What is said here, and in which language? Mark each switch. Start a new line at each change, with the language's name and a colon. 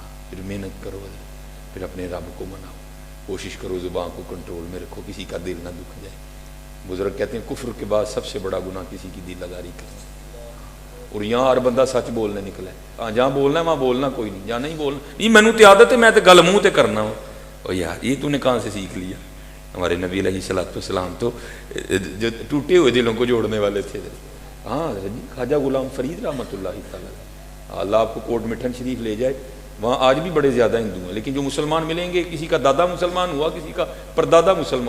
Urdu: پھر محنت کرو حضرت، پھر اپنے رب کو مناؤ، کوشش کرو زبان کو کنٹرول میں رکھو، کسی کا دل نہ دکھ جائے. بزرگ کہتے ہیں کفر کے بعد سب سے بڑا گناہ کسی کی دل آزاری کرنا. اور یہاں ہر بندہ سچ بولنے نکلا ہے. ہاں جہاں بولنا ہے وہاں بولنا کوئی نہیں، جہاں نہیں بولنا نہیں.
Punjabi: مینوں تے عادت ہے، میں تے گل منہ تے کرنا ہوں.
Urdu: اور یار یہ تو نے کہاں سے سیکھ لیا؟ ہمارے نبی علیہ السلام تو جو ٹوٹے ہوئے دلوں کو جوڑنے والے تھے. ہاں خواجہ غلام فرید رحمۃ اللہ تعالیٰ، اللہ آپ کو کوٹ مٹھن شریف لے جائے، وہاں آج بھی بڑے زیادہ ہندو ہیں. لیکن جو مسلمان ملیں گے، کسی کا دادا مسلمان ہوا، کسی کا پردادا مسلمان.